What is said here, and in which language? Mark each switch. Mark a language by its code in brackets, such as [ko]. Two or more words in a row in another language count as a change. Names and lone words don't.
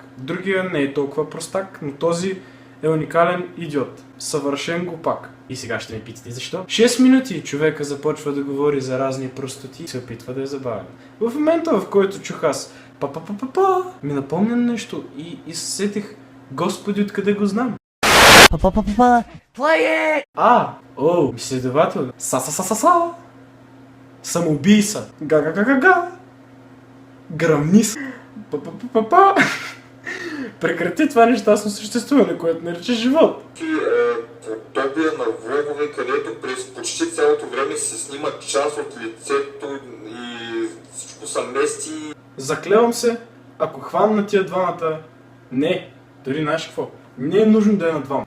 [bg] Другия не е толкова простак, но този е уникален идиот. Съвършен глупак. И сега ще ме питате защо? 6 минути човека започва да говори за разни простоти и се опитва да е забавен. В момента, в който чух аз па-па-па-па-па, ми напомня нещо и се сетих, Господи, откъде го знам? Па-па-па-па, [en] play it! [bg] Изследовател. Са-са-са-са-са. Самоубийца. Га-га-га-га-га. Грамнис. Па-па-па-па-па. Прекрати това нещастно съществуване, което нарича живот. Подобие на влогове, където през почти цялото време се снима част от лицето и всичко са мести. Заклевам се, ако хвана на тия двамата, не, дори знаеш какво, не е нужно да е на двама.